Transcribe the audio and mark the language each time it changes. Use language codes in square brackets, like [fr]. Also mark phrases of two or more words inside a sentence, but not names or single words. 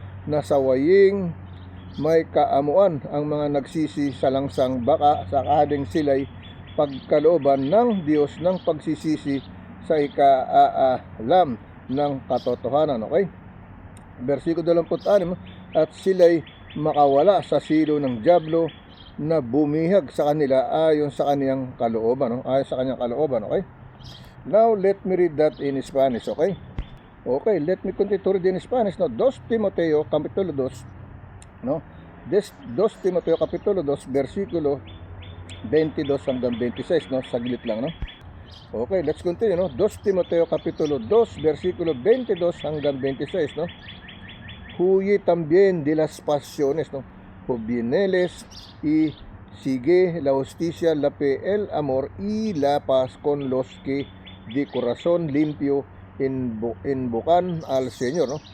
[tl] Nasawaying may kaamuan ang mga nagsisisalangsang, baka sakaling sila'y pagkalooban ng Diyos ng pagsisisi sa ikaalam ng katotohanan. Okay? Versikulo 26, at sila'y makawala sa silo ng dyablo na bumihag sa kanila ayon sa kanyang kalooban, no? Ayon sa kanyang kalooban. Okay? [en] Now let me read that in Spanish. Okay? Okay, let me continue to read in Spanish, [tl] no? 2 Timoteo capítulo 2, no? 2 Timoteo capítulo 2 versikulo 22 hanggang 26, no? Saglit lang, no? [en] Okay, let's continue, [tl] no? 2 Timoteo capítulo 2 versikulo 22 hanggang 26, no? [es] Huye también de las pasiones, no, juveniles, y sigue la justicia, la fe, el amor y la paz con los que de corazón limpio invocan al Señor, no.